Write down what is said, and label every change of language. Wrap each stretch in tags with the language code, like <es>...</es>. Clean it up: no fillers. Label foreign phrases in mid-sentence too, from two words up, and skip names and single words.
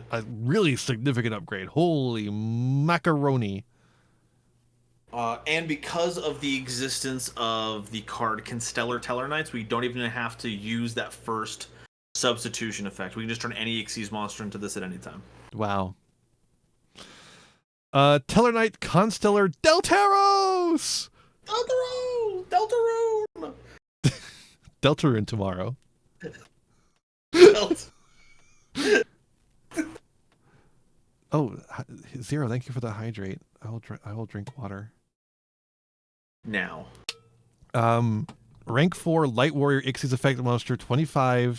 <en>A really significant upgrade. Holy macaroni. And because of the existence of the card Constellar Tellarknights, we don't even have to use that first substitution effect. We can just turn any Xyz monster into this at any time. Wow. Tellarknight Constellar Deltaros! Deltarune! Deltarune tomorrow. Oh, Zero, thank you for the hydrate. I will drink water. Now. Rank 4 Light Warrior Xyz effect monster 25.</en>